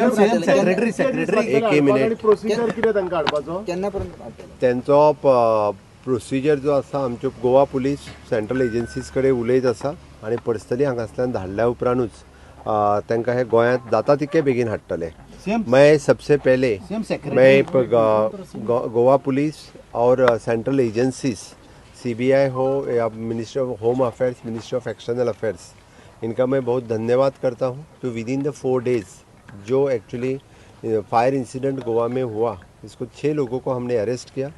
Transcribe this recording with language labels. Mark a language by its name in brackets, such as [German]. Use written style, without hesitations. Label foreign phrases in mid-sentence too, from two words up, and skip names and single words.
[Konkani] एक मिनिट त्यांचो प्रोसिजर जो आसा आमच्यो गोवा पुलीस [English] central agencies [Konkani] कडेन उलयत आसा आनी पर्सनली हांगासल्यान धाडल्या उपरांतूच तांकां हे गोंयांत जाता तितके बेगीन हाडटले। [Hindi] मैं सबसे पहले मैं गोवा पुलिस और [English] central agencies [Hindi] CBI हो या मिनिस्ट्री ऑफ होम अफेयर्स, मिनिस्ट्री ऑफ एक्सटर्नल अफेयर्स, इनका मैं बहुत धन्यवाद करता हूँ। तो [English] within the 4 days [Hindi] जो [English] actually fire incident [Hindi] गोवा में हुआ, इसको 6 लोगों को हमने अरेस्ट किया।